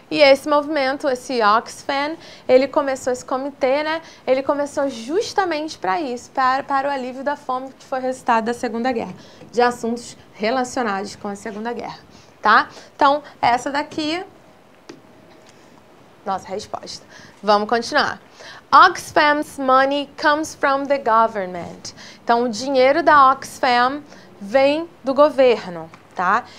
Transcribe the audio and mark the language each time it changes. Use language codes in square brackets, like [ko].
[pt] E esse movimento, esse Oxfam, ele começou, esse comitê, né? Ele começou justamente para isso, para o alívio da fome que foi resultado da Segunda Guerra, de assuntos relacionados com a Segunda Guerra, tá? Então, essa daqui, nossa resposta. Vamos continuar. [en] Oxfam's money comes from the government. [pt] Então, o dinheiro da Oxfam vem do governo, tá?